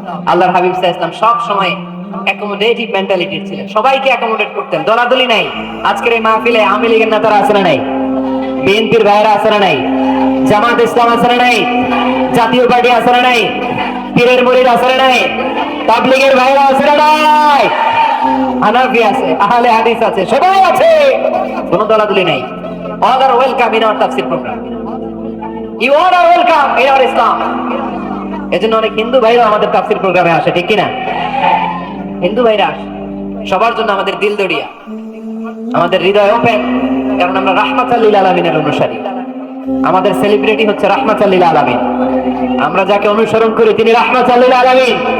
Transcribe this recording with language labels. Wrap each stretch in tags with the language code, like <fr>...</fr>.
<bn>আল্লাহর হাবিব সাল্লাল্লাহু আলাইহি ওয়াসাল্লাম সব সময় অ্যাকোমোডেটিভ মেন্টালিটির ছিলেন, সবাইকে অ্যাকোমোডেট করতেন, দলাদলি নাই। আজকের এই মাহফিলে আওয়ামী লীগের নেতারা আছে না নাই? বিএনপির ভাইয়েরা আছে না নাই, জামাত ইসলাম আছে না নাই, জাতীয় পার্টি আছে না নাই, পীরের মুরিদ আছে না নাই, তাবলীগের ভাইয়েরা আছে না নাই, হানাফি আছে, আহলে হাদিস আছে, সবাই আছে, কোনো দলাদলি নাই।</bn> <en>all are welcome in our তাফসীর programme, you all are welcome in our Islam.</en> <bn>এজন্য অনেক হিন্দু ভাইরা আমাদের তাফসীর প্রোগ্রামে আসে, ঠিক কি না? হিন্দু ভাইরা আসে, সবার জন্য আমাদের দিল দরিয়া, আমাদের হৃদয় ওপেন, কারণ আমরা রাহমাতাল লিল আলামিনের অনুসারী। আমাদের সেলিব্রিটি হচ্ছে রাহমাতাল লিল আলামিন। আমরা যাকে অনুসরণ করি তিনি রাহমাতাল লিল আলামিন।</bn>